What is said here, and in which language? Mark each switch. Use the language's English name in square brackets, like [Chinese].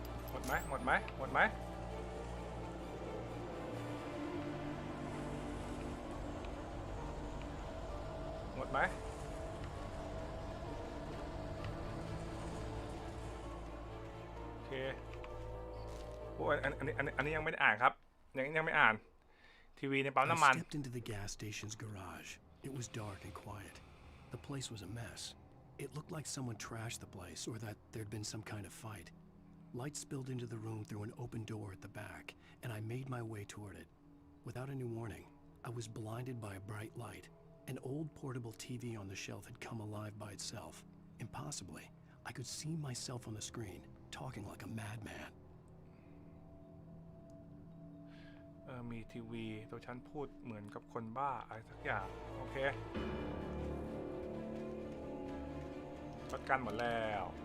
[Thai] หมดไหมหมดไหมโอเคโอ้อันนี้ยังไม่ได้อ่านครับยังไม่อ่านทีวีในปั๊มน้ำมัน [English] I stepped into the gas station's garage. It was dark and quiet. The place was a mess. It looked like someone trashed the place or that there'd been some kind of fight. Light spilled into the room through an open door at the back, and I made my way toward it. Without any warning, I was blinded by a bright light. An old portable TV on the shelf had come alive by itself. Impossibly, I could see myself on the screen, talking like a madman. [Thai] มีทีวีตัวฉันพูดเหมือนกับคนบ้าอะไรสักอย่างโอเคช็อตกันหมดแล้ว